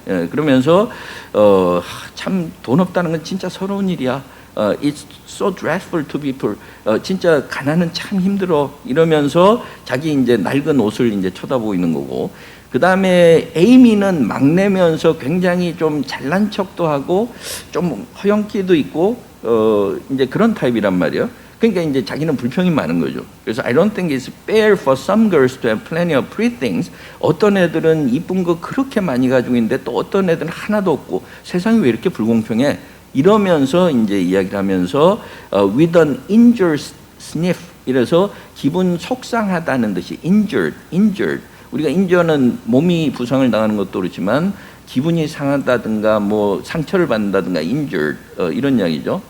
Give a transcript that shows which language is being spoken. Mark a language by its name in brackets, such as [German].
[Korean] 예, 그러면서 참 돈 없다는 건 진짜 서러운 일이야. [English] It's so dreadful to be poor. [Korean] 진짜 가난은 참 힘들어. 이러면서 자기 이제 낡은 옷을 이제 쳐다보고 있는 거고. 그 다음에 에이미는 막내면서 굉장히 좀 잘난 척도 하고 좀 허영기도 있고 이제 그런 타입이란 말이에요. 그러니까 이제 자기는 불평이 많은 거죠. 그래서 [English] I don't think it's fair for some girls to have plenty of pretty things. [Korean] 어떤 애들은 이쁜 거 그렇게 많이 가지고 있는데 또 어떤 애들은 하나도 없고 세상이 왜 이렇게 불공평해? 이러면서 이제 이야기를 하면서 [English] with an injured sniff. [Korean] 이래서 기분 속상하다는 듯이 injured. 우리가 인jured는 몸이 부상을 당하는 것도 그렇지만 기분이 상하다든가 뭐 상처를 받는다든가 injured 이런 이야기죠.